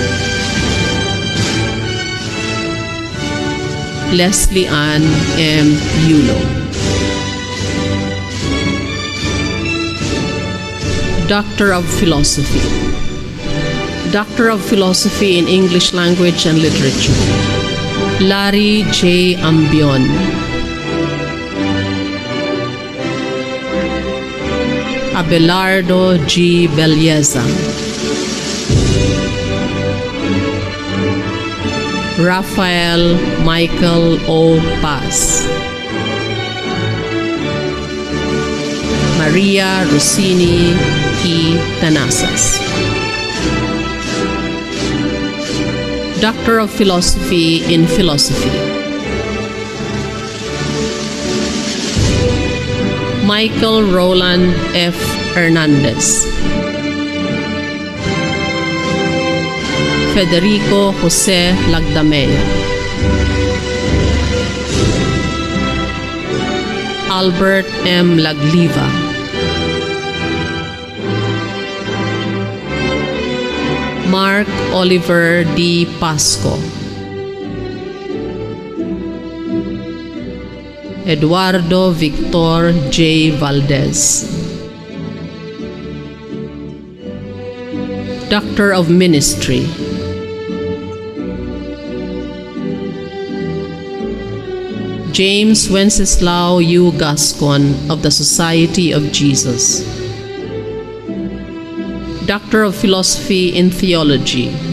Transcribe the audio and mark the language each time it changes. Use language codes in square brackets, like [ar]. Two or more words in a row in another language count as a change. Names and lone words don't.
[en] Leslie Ann M. Yulo. Doctor of Philosophy. Doctor of Philosophy in English Language and Literature. Larry J. Ambion. Abelardo G. Belleza. Rafael Michael O. Paz. Maria Rossini E. Tanasas. Doctor of Philosophy in Philosophy. Michael Roland F. Hernandez. Federico Jose Lagdamea. Albert M. Lagliva. Mark Oliver D. Pasco. Eduardo Victor J. Valdez. Doctor of Ministry. James Wenceslao U. Gascon of the Society of Jesus. Doctor of Philosophy in Theology.